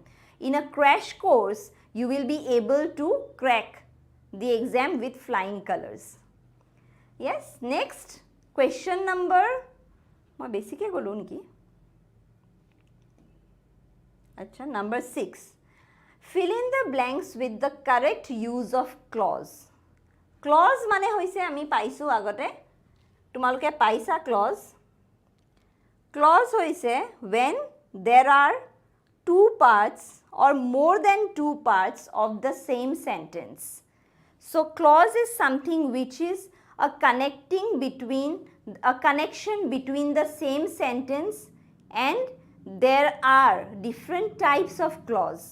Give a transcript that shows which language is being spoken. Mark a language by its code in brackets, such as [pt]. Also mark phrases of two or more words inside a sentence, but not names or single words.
[en] In a crash course, you will be able to crack the exam with flying colors. Yes, next question number, number 6. Fill in the blanks with the correct use of clause. [as] Clause মানে হৈছে আমি পাইছো আগতে. তোমালোকে পাইছা clause. [en] Clause hoise when there are two parts or more than two parts of the same sentence. So clause is something which is a connection between the same sentence, and there are different types of clause.